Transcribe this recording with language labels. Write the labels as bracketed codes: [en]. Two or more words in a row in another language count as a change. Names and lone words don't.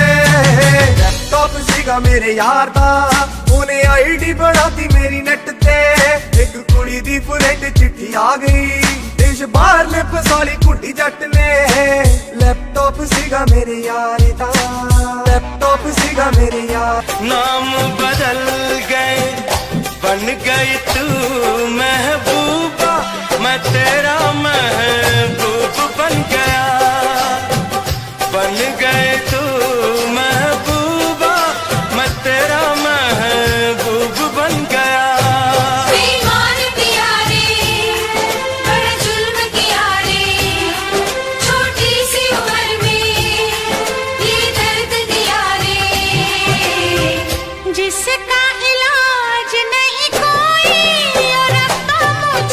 [pa] ਲੈਪਟਾਪ ਸੀਗਾ ਮੇਰੇ ਯਾਰ ਦਾ, ਉਹਨੇ ਆਈਡੀ ਬਣਾਤੀ ਮੇਰੀ ਨੈਟ ਤੇ। ਇੱਕ ਕੁੜੀ ਦੀ ਫਰੈਂਡ ਚਿੱਠੀ ਆ ਗਈ, ਦੇਸ਼ ਬਾਹਰ ਨੇ ਫਸਾਲੀ ਕੁੰਡੀ ਜੱਟ ਨੇ। ਲੈਪਟਾਪ ਸੀਗਾ ਮੇਰੇ ਯਾਰ ਦਾ। ਲੈਪਟਾਪ ਸੀਗਾ ਮੇਰੇ ਯਾਰ। [hi] नाम बदल गए बन गई तू महबूबा, मैं तेरा महबूब बन गया। बन गए तू महबूबा, मैं तेरा महबूब बन गया। बेईमान पिया रे, बड़ा जुल्म किया रे, छोटी सी उम्र में ये दर्द दिया रे। जिसका इलाज नहीं कोई और रब्बा